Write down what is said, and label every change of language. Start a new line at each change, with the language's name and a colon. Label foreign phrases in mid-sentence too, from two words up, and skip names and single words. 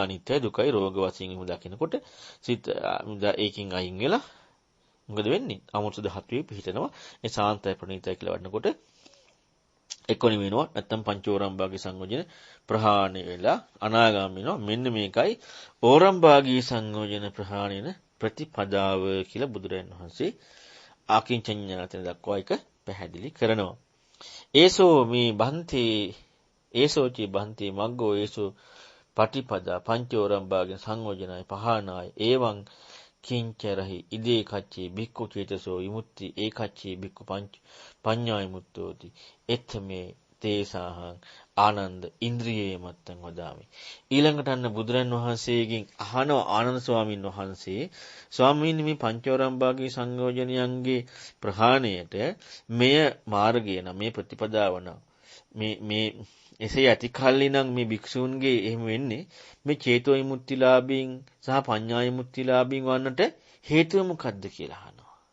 Sinhala: අනිත්‍යයි දුකයි රෝග වශයෙන් එහෙම දකිනකොට සිත ඒකින් අයින් වෙලා මොකද වෙන්නේ අමුතු ධාතුවේ පිහිටනවා ඒ සාන්තය ප්‍රණීතය කියලා වඩනකොට එක්කොනි වෙනවා නැත්තම් පංචෝරම්භාගී සංයෝජන ප්‍රහාණය වෙලා අනාගාමී වෙනවා මෙන්න මේකයි ඕරම්භාගී සංයෝජන ප්‍රහාණයන ප්‍රතිපදාව කියලා බුදුරජාණන් වහන්සේ ආකින්චඤ්ඤායතන දක්වා එක පැහැදිලි කරනවා.
Pali: ඒසෝ මේ බන්ති ඒසෝචි බන්ති මග්ගෝ ඒසෝ පටිපදා පංචෝරම්භාගින සංයෝජනයි පහනායි එවං කිංචරහි ඉදේ කච්චේ බික්ඛු චේතසෝ විමුක්ති ඒකච්චේ බික්ඛු පඤ්ඤා විමුක්තෝති එත්තමේ තේසහං ආනන්ද ඉන්ද්‍රියේ මත්තං වදාමි.
Sinhala: ඊළඟට අන්න බුදුරන් වහන්සේගෙන් අහනවා ආනන්ද ස්වාමීන් වහන්සේ ස්වාමීන් මේ පංචෝරම්භාගී සංයෝජනයන්ගේ ප්‍රහාණයට මෙය මාර්ගය නම් මේ ප්‍රතිපදාව නම් මේ එසේ ඇති කල්ලි නම් මේ භික්ෂූන්ගේ එහෙම වෙන්නේ මේ චේතෝ විමුක්තිලාභීන් සහ පඤ්ඤා විමුක්තිලාභීන් වන්නට හේතුව මොකද්ද කියලා අහනවා.